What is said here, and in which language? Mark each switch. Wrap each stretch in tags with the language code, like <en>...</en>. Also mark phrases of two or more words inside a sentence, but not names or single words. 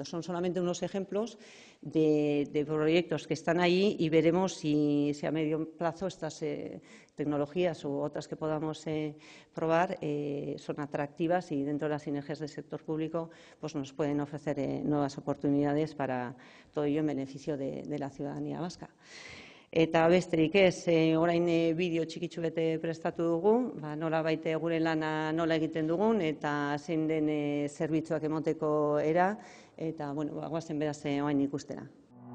<es>Son solamente unos ejemplos de proyectos que están ahí y veremos si a medio plazo estas tecnologías u otras que podamos probar son atractivas y dentro de las sinergias del sector público pues nos pueden ofrecer nuevas oportunidades para todo ello en beneficio de la ciudadanía vasca.</es> <eu>Eta besterik ez, orain bideo txikitsu bete prestatu dugu, nola baite gure lana nola egiten dugun eta zein den zerbitzuak emoteko era, eta goazen beraz orain ikustera.</eu>